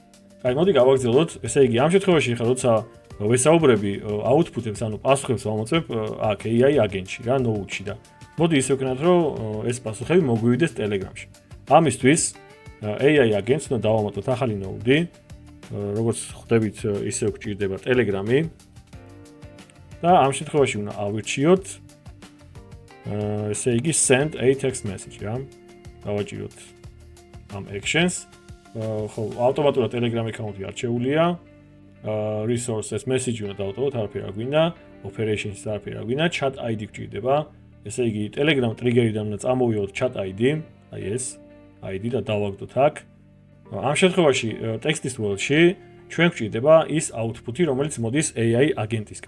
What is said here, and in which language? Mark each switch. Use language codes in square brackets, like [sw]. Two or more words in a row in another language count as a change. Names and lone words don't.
[ka] აი, მოდი გავაგზავნოთ, ესე იგი, ამ შემთხვევაში ხა როცა ვესაუბრები output-ებს, ანუ პასუხებს ვამოწმებ აქ AI აგენტში რა, Node-ში და მოდი ისე ვქნათ, რომ ეს პასუხები მოგვივიდეს Telegram-ში. ამისთვის AI აგენტს უნდა დავამატოთ ახალი Node-ი, როგორც ხვდებით, ისე გვჭირდება Telegram-ი. და ამ შემთხვევაში უნდა ავირჩიოთ ესე იგი [en] send a text message [ka] რა. დავაჭიროთ ამ actions. ხო, ავტომატურად Telegram account-ი არჩეულია. [en] resources message [ka] უნდა დავტოვოთ, არაფერი არ გვინდა, operations არაფერი არ გვინდა, [en] chat ID [ka] გვჭირდება. ესე იგი Telegram trigger-იდან უნდა წამოვიოთ [en] chat ID, [ka] აი ეს ID და დავაგდოთ აქ. ამ შემთხვევაში [en] text-ის world-ში [ka] ჩვენ გვჭირდება ის output-ი, რომელიც მოდის AI აგენტისგან.